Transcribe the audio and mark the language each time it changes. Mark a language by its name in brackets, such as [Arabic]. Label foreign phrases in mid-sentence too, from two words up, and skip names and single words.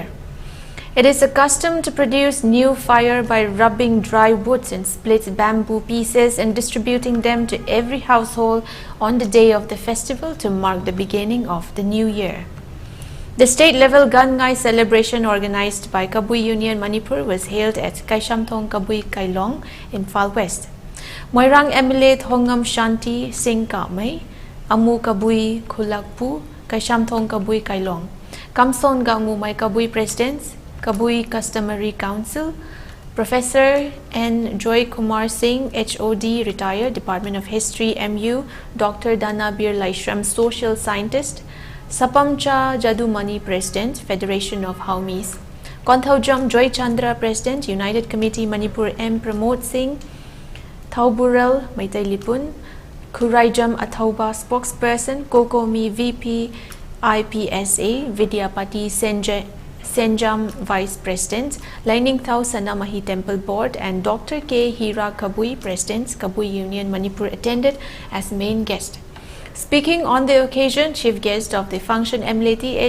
[English] It is a custom to produce new fire by rubbing dry woods and split bamboo pieces and distributing them to every household on the day of the festival to mark the beginning of the new year. The state-level Kahmei celebration organized by Kabui Union Manipur was held at Kaishamthong Kabui Kailong in Imphal West. Moirang MLA Thongam Shanti Singh Kahmei, Amu Kabui Khulakpu, Kaishamthong Kabui Kailong, Kamson Gamu Mai Kabui Presidents, Kabui Customary Council, Professor N. Joy Kumar Singh, HOD, retired, Department of History, MU, Dr. Danabir Laishram, Social Scientist, Sapamcha Jadumani, President, Federation of Haumis, Konthaujam Joy Chandra, President, United Committee Manipur, M. Pramod Singh, Thauburel Maitai Lipun, Kuraijam Athauba, Spokesperson, Kokomi, VP, IPSA, Vidyapati Senjam, Vice President, Lining Thau Sanamahi Temple Board, and Dr. K. Hira Kabui, President, Kabui Union Manipur, attended as main guest. Speaking on the occasion, chief guest of the function MLA H.